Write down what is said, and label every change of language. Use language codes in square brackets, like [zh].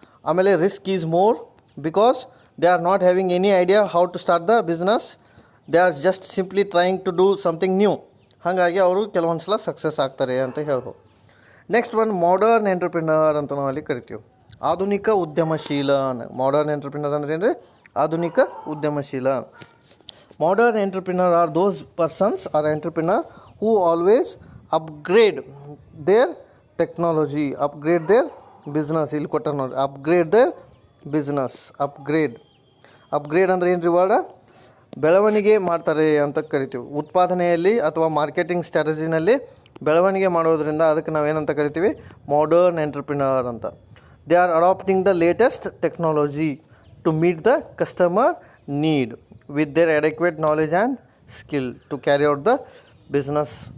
[en] ಆಮೇಲೆ risk is more because they are not having any idea how to start the business, they are just simply trying to do something new. [kn] ಹಾಗಾಗಿ ಅವರು ಕೆಲವೊಂದು ಸಲ success ಆಗ್ತಾರೆ ಅಂತ ಹೇಳ್ಬೋದು. Next one modern entrepreneur ಅಂತ ನಾವು ಅಲ್ಲಿ ಕರಿತೀವಿ. ಆಧುನಿಕ ಉದ್ಯಮಶೀಲ. ಮಾಡರ್ನ್ ಎಂಟರ್ಪ್ರಿನರ್ ಅಂದ್ರೆ ಏನು ರೀ, ಆಧುನಿಕ ಉದ್ಯಮಶೀಲ. [en] Modern entrepreneur are those persons or entrepreneur who always upgrade their technology, upgrade their business. [kn] ಇಲ್ಲಿ ಕೊಟ್ಟ ನೋಡಿ, [en] upgrade their business. [kn] ಅಪ್ಗ್ರೇಡ್ ಅಂದರೆ ಏನು ರೀ ವರ್ಡ, ಬೆಳವಣಿಗೆ ಮಾಡ್ತಾರೆ ಅಂತ ಕರಿತೀವಿ. ಉತ್ಪಾದನೆಯಲ್ಲಿ ಅಥವಾ ಮಾರ್ಕೆಟಿಂಗ್ ಸ್ಟ್ರಾಟಜಿನಲ್ಲಿ ಬೆಳವಣಿಗೆ ಮಾಡೋದ್ರಿಂದ ಅದಕ್ಕೆ ನಾವೇನಂತ ಕರಿತೀವಿ, ಮಾಡರ್ನ್ ಎಂಟರ್ಪ್ರಿನರ್ ಅಂತ. [en] They are adapting the latest technology to meet the customer need with their adequate knowledge and skill to carry out the business.